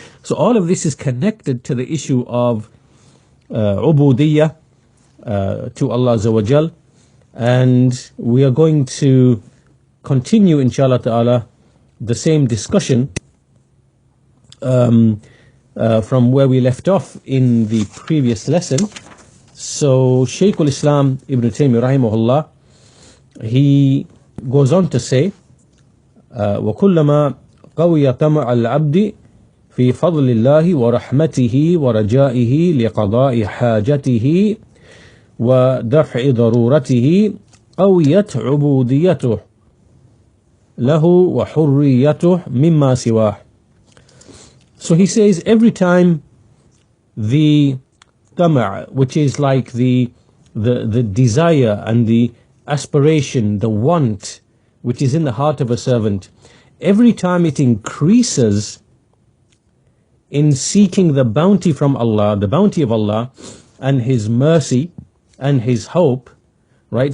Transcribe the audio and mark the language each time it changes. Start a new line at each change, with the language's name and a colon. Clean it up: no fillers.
English: So all of this is connected to the issue of ubudiyyah to Allah Azza wa Jal, and we are going to continue inshallah ta'ala the same discussion from where we left off in the previous lesson. So Shaykh al-Islam Ibn Taymiyyah rahimahullah, he goes on to say,
Arabic: وَكُلَّمَا قَوِيَ طَمَعَ الْعَبْدِ في فضل الله ورحمته ورجائه لقضاء حاجته ودفع ضرورته قويت عبوديته له وحريته مما سواه.
English: So he says, every time the tama', which is like the desire and the aspiration, the want which is in the heart of a servant, every time it increases in seeking the bounty from Allah, the bounty of Allah and His mercy and His hope, right?